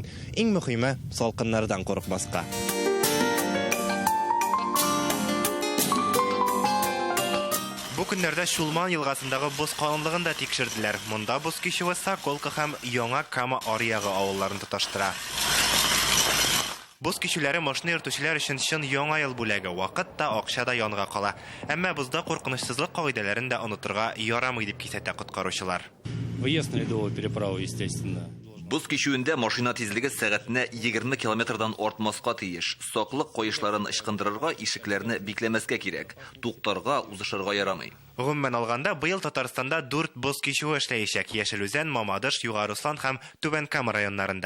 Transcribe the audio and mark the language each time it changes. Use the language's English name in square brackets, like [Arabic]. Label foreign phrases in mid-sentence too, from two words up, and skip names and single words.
[Tatar] Иң мөһиме салкыннардан курыкмаска. Бу көннәрдә Шулман елгасындагы боз калынлыгын да тикшерделәр. Монда боз кишүе Соколка һәм Яңа Кама аръягы авылларын тоташтыра. Боз кишүләре машина йөртүчеләр өчен чын яңа ел бүләге, вакыт та, акча да янга кала. Әмма бозда куркынычсызлык кагыйдәләрен дә онытырга ярамый дип кисәтә коткаручылар. [Russian] Выезд на ледовую переправу, естественно. [Tatar] Боз кишүендә машина тизлеге сәгатенә 20 километрдан артмаска тиеш. Саклык кайышларын ычкындырырга, ишекләрне бикләмәскә кирәк. Туктарга, узышырга ярамый. Гомумән алганда, быел Татарстанда 4 боз кишүе эшләячәк. Яшелүзән, Мамадыш, Югары Ыслан һәм Түбән Кама районнарында.